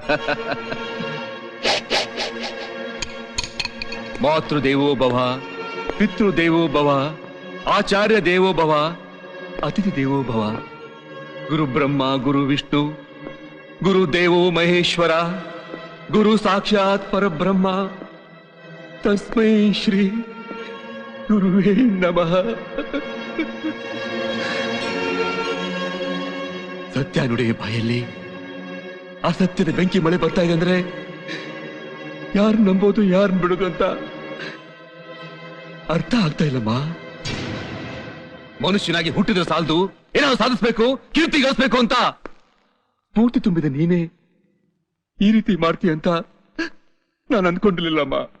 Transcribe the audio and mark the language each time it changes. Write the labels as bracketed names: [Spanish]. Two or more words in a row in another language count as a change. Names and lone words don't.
[Sanskrit] मातृदेवो भव पितृ देवो भव, आचार्य देवो भव, अतिथि देवो भव. गुरु ब्रह्म गुरु विष्णु गुरु देवो महेश्वर गुरु साक्षात् परब्रह्म तस्मै श्री गुरुवे नमः. [Kannada] ಸತ್ಯ ನುಡಿಯ ಬಾಯಲ್ಲಿ ಅಸತ್ಯದ ಬೆಂಕಿ ಮಳೆ ಬರ್ತಾ ಇದೆ ಅಂದ್ರೆ ಯಾರು ನಂಬೋದು ಯಾರು ಬಿಡೋದು ಅಂತ ಅರ್ಥ ಆಗ್ತಾ ಇಲ್ಲಮ್ಮ. ಮನುಷ್ಯನಾಗಿ ಹುಟ್ಟಿದ್ರೆ ಸಾಲದು, ಏನಾದ್ರು ಸಾಧಿಸ್ಬೇಕು, ಕೀರ್ತಿ ಗಳಿಸ್ಬೇಕು ಅಂತ ಸ್ಫೂರ್ತಿ ತುಂಬಿದ ನೀನೇ ಈ ರೀತಿ ಮಾಡ್ತೀಯ ಅಂತ ನಾನು ಅಂದ್ಕೊಂಡಿರ್ಲಿಲ್ಲಮ್ಮ.